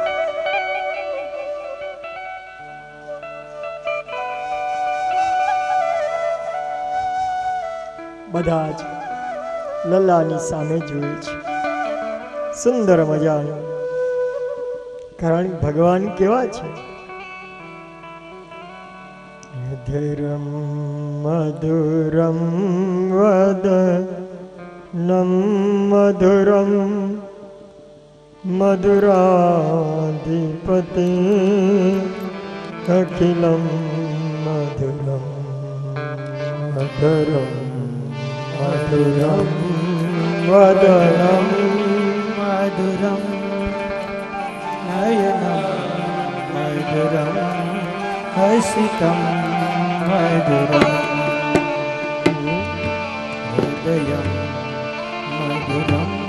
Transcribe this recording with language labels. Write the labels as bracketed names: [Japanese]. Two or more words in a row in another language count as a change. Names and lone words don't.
[Gujarati] બધા જ લલ્લાની સામે જોઈએ છે, સુંદર મજાનું. કારણ ભગવાન કેવા છે? [Sanskrit] धीरं मधुरं वदनं मधुरं मधुराधिपते अखिलं मधुरं मधुरं मधुरं वदनं मधुरं नयनं मधुरं हसितं मधुरं हृदयं मधुरं